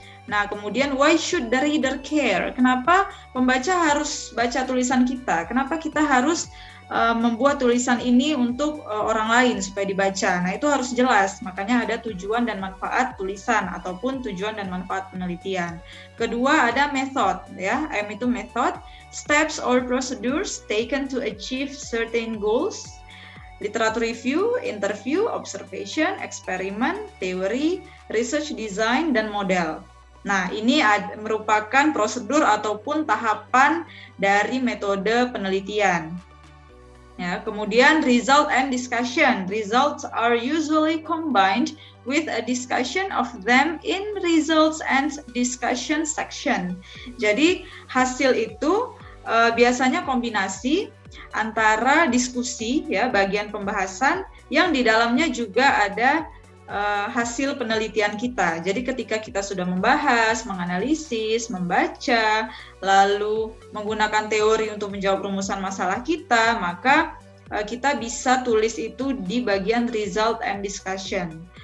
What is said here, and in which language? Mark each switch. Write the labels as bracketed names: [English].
[Indonesian] Nah, kemudian [English] why should the reader care? [Indonesian] Kenapa pembaca harus baca tulisan kita? Kenapa kita harus membuat tulisan ini untuk orang lain supaya dibaca? Nah, itu harus jelas. Makanya ada tujuan dan manfaat tulisan ataupun tujuan dan manfaat penelitian. Kedua ada method ya. M itu [English] method, steps or procedures taken to achieve certain goals. Literature review, interview, observation, eksperimen, teori, research design dan model. [Indonesian] Nah, ini merupakan prosedur ataupun tahapan dari metode penelitian. Ya, kemudian result and discussion. [English] Results are usually combined with a discussion of them in results and discussion section. [Indonesian] Jadi, hasil itu biasanya kombinasi antara diskusi ya, bagian pembahasan yang di dalamnya juga ada hasil penelitian kita. Jadi ketika kita sudah membahas, menganalisis, membaca, lalu menggunakan teori untuk menjawab rumusan masalah kita, maka kita bisa tulis itu di bagian result and discussion.